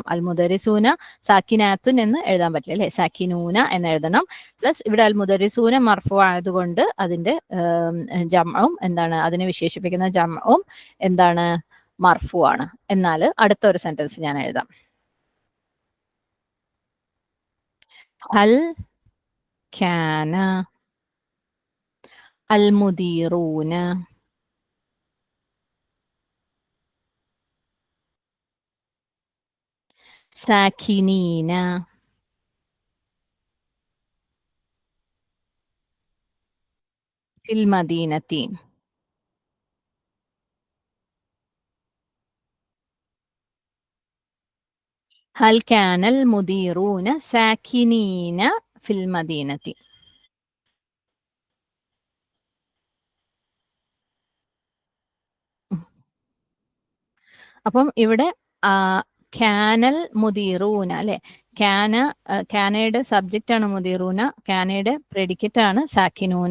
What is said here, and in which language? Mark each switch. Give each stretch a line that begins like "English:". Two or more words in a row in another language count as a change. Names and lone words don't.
Arabic: المدرسون ساكنات
Malayalam: എന്ന് എഴുതാൻ പറ്റില്ല അല്ലെ, സാക്കിനൂന എന്ന് എഴുതണം. പ്ലസ് ഇവിടെ
Arabic: المدرسون
Malayalam: മർഫു ആയതുകൊണ്ട് അതിന്റെ ജംഉം എന്താണ്, അതിനെ വിശേഷിപ്പിക്കുന്ന ജംഉം എന്താണ്, മർഫു ആണ്. എന്നാൽ അടുത്ത ഒരു സെന്റൻസ് ഞാൻ എഴുതാം.
Arabic: ഹൽ كان المديرون ساكنين في المدينة. هل كان المديرون ساكنين في المدينة؟
Malayalam: അപ്പം ഇവിടെ
Arabic: كان المديرون
Malayalam: അല്ലെ, കാനയുടെ സബ്ജക്റ്റ് ആണ് മുദീറൂന, കാനയുടെ പ്രെഡിക്കറ്റ് ആണ് സാക്കിനൂന.